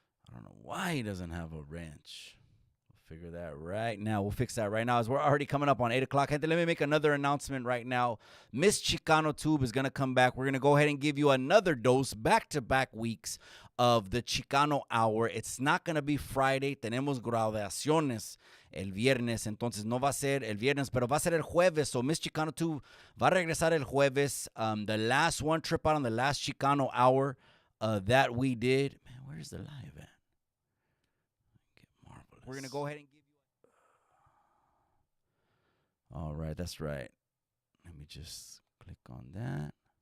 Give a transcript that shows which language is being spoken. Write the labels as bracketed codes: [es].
[en] I don't know why he doesn't have a wrench. We'll figure that right now. We'll fix that right now as we're already coming up on 8 o'clock. Let me make another announcement right now. Miss Chicano Tube is going to come back. We're going to go ahead and give you another dose, back-to-back weeks of the Chicano Hour. It's not going to be Friday. [es] Tenemos graduaciones el viernes, entonces no va a ser el viernes, pero va a ser el jueves. So Miss Chicano 2 va a regresar el jueves. [en] The last one, trip out on the last Chicano Hour that we did. Man, where's the live at? Get Marvelous. We're going to go ahead and give you... All right, that's right. Let me just click on that.